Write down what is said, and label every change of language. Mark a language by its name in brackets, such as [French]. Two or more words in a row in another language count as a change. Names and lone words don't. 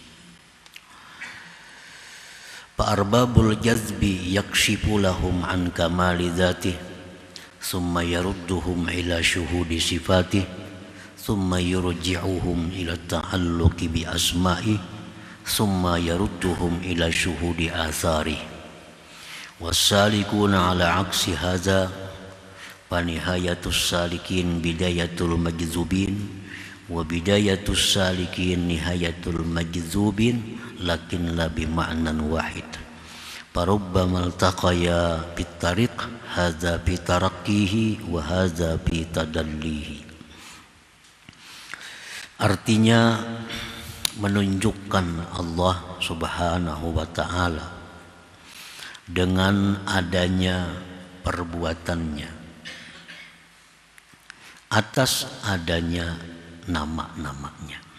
[Arabic] فأرباب الجذب يكشف لهم عن كمال ذاته ثم يردهم إلى شهود صفاته ثم يرجعهم إلى التعلق بأسمائه ثم يردهم إلى شهود آثاره. والسالكون على عكس هذا فنهاية السالكين بداية المجذوبين وبداية السالكين نهاية المجذوبين لكن لا بمعنى واحد. فربما التقيا بالطريق هذا بترقيه وهذا بتدليه. [Indonesian] Artinya menunjukkan Allah [Arabic] سبحانه وتعالى [Indonesian] dengan adanya perbuatannya atas adanya nama-namanya.